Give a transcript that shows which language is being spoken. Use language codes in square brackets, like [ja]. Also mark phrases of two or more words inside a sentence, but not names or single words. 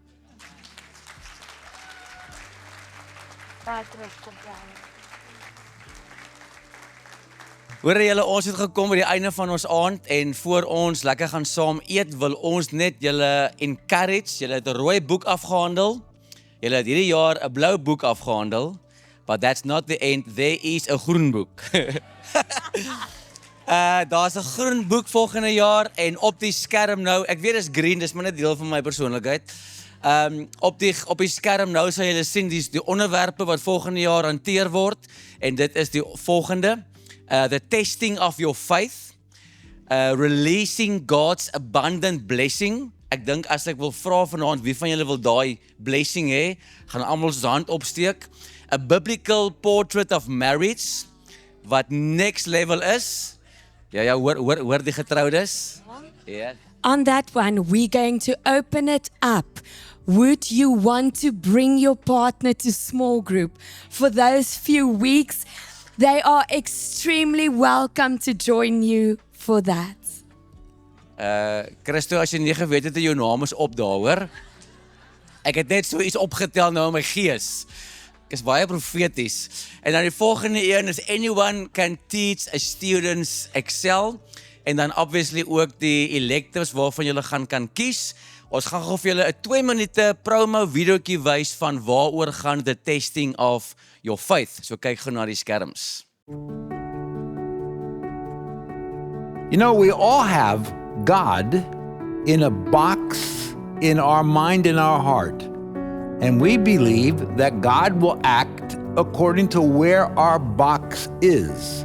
[af] Hoor julle, ons het gekom by die einde van ons aand en voor ons lekker gaan saam eet, wil ons net julle encourage. Julle het 'n rooi boek afgehandel. Julle het hierdie jaar 'n blou boek afgehandel. [en] But that's not the end. There is [af] 'n groen boek. Daar's 'n groen boek volgende jaar en op die skerm nou, ek weet dis green, dis maar net deel van my persoonlikheid. Op die skerm nou sal julle sien die onderwerpe wat volgende jaar hanteer word en dit is die volgende. [en] The testing of your faith, releasing God's abundant blessing. [af] Ek dink as ek wil vra vanaand wie van julle wil daai blessing hê, gaan almal se hand opsteek. [en] A biblical portrait of marriage, wat next level is. [af] Ja, hoor die getroudes. [en] Yeah. On that one, we're going to open it up. Would you want to bring your partner to small group for those few weeks? They are extremely welcome to join you for that. [af] Christo, as jy nie geweet het, jou naam is op daar, hoor. Ek het net so iets opgetel nou in my gees. Ek is baie profeties. En dan die volgende een is [en] anyone can teach a students Excel. [af] En dan obviously ook die electives waarvan julle kan kies. Ons gaan gou vir julle 'n 2 minute promo videoetjie wys van waaroor gaan [en] the testing of your faith. [af] So kyk gou na die skerms. [en] You know, we all have God in a box in our mind and our heart. And we believe that God will act according to where our box is.